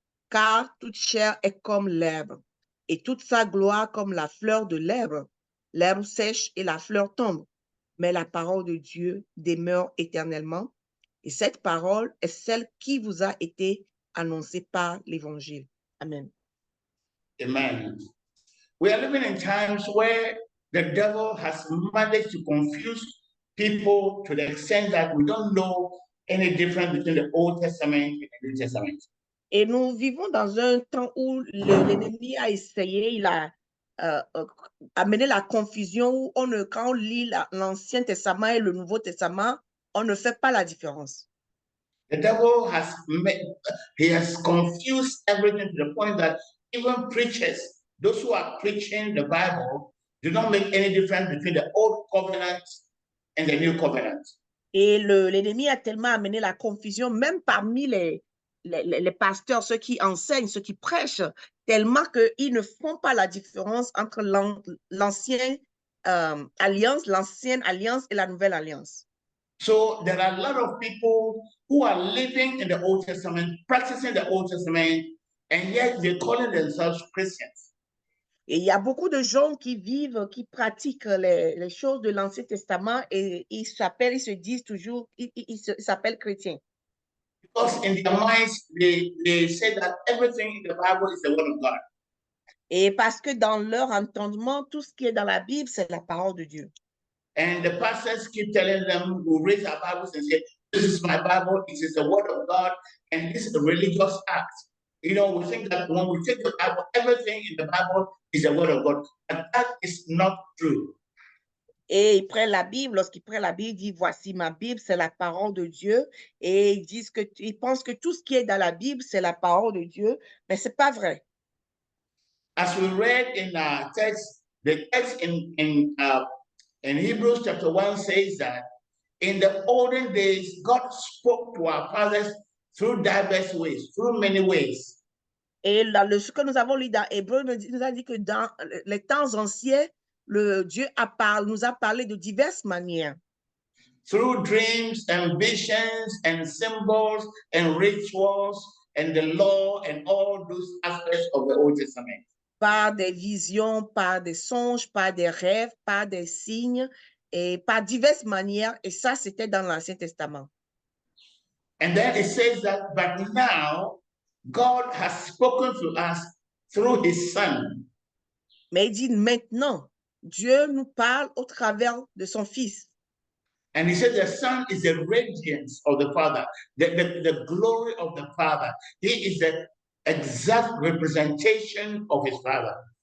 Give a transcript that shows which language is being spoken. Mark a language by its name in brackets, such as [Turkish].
[French] Car toute chair est comme l'herbe, et toute sa gloire comme la fleur de l'herbe. L'herbe sèche et la fleur tombe, mais la parole de Dieu demeure éternellement, et cette parole est celle qui vous a été annoncée par l'Évangile. Amen. Amen. [English] We are living in times where the devil has managed to confuse people to the extent that we don't know any difference between the Old Testament and the New Testament. [French] Et nous vivons dans un temps où l'ennemi a essayé, il a amené la confusion où quand on lit l'Ancien Testament et le Nouveau Testament, on ne fait pas la différence. [English] The devil has confused everything to the point that even preachers, those who are preaching the Bible, do not make any difference between the Old Covenant and the New Covenant. [French] Et l'ennemi a tellement amené la confusion, même parmi les pasteurs, ceux qui enseignent, ceux qui prêchent, tellement qu'ils ne font pas la différence entre l'ancienne alliance et la nouvelle alliance. [English] So there are a lot of people who are living in the Old Testament, practicing the Old Testament, and yet they're calling themselves Christians. [French] Et il y a beaucoup de gens qui vivent, qui pratiquent les choses de l'Ancien Testament et ils se disent toujours, ils s'appellent chrétiens. [English] Because in their minds, they say that everything in the Bible is the word of God. [French] Et parce que dans leur entendement, tout ce qui est dans la Bible, c'est la parole de Dieu. [English] And the pastors keep telling them, who raise our Bibles and say, this is my Bible, it is the word of God, and this is a religious act. You know, we think that when we take the Bible, everything in the Bible is the word of God. But that is not true. [French] Et ils prennent la Bible, lorsqu'ils prennent la Bible, ils disent, voici ma Bible, c'est la parole de Dieu. Et ils disent ils pensent que tout ce qui est dans la Bible, c'est la parole de Dieu, mais c'est pas vrai. [English] As we read in our text, the text in Hebrews chapter 1 says that in the olden days, God spoke to our fathers through diverse ways, through many ways. [French] Et ce que nous avons lu dans Hébreu nous a dit que dans les temps anciens, Dieu nous a parlé de diverses manières. [English] Through dreams and visions and symbols and rituals and the law and all those aspects of the Old Testament. [French] Par des visions, par des songes, par des rêves, par des signes et par diverses manières. Et ça, c'était dans l'Ancien Testament. [English] And then it says that, but now God has spoken to us through his Son. [French] Mais il dit maintenant, Dieu nous parle au travers de son Fils. [English] And he said the Son is the radiance of the Father, the glory of the Father. He is the exact representation of his Father.